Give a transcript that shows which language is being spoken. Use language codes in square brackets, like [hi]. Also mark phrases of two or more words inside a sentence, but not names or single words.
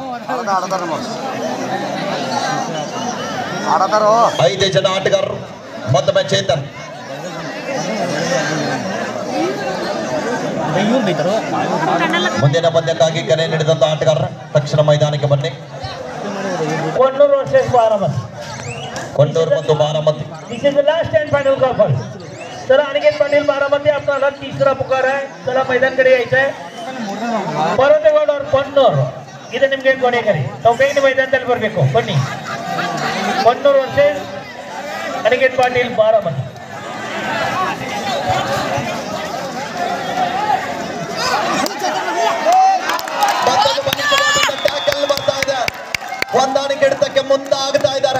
[kn] 5 ಜನ ಆಟಗಾರರು. ಮತ್ತೊಮ್ಮೆ ಚೇತನ್. ಮುಂದಿನ ಪಂದ್ಯಕ್ಕಾಗಿ ಕರೆ ನೀಡಿದಂತ ಆಟಗಾರರ ತಕ್ಷಣ ಮೈದಾನಕ್ಕೆ ಬನ್ನಿ. ಕೊಣ್ಣೂರು ವರ್ಸಸ್ ಬಾರಾಮತಿ. कोंडूर ಮತ್ತು बारामती. [en] this is the last and final call for. [mr] चला अनिकेत पाटील बारामती आपला तीसरा पुकार आहे. चला मैदान कडे यायचंय. परतेगौड और कोंडूर [kn] ಇದು ನಿಮಗೆ ಕೊನೆ ಕರೆ. ನಾವು ಬೇಗನೆ ಮೈದಾನದಲ್ಲಿ ಬರಬೇಕು. ಬನ್ನಿ. ಕೊಣ್ಣೂರು ವರ್ಸಸ್ ಅನಿಕೆತ್ ಪಾಟೀಲ್ ಬಾರಾಮತಿ. ಹೊಂದಾಣಿಕೆ ಹಿಡಿತಕ್ಕೆ ಮುಂದಾಗ್ತಾ ಇದ್ದಾರೆ.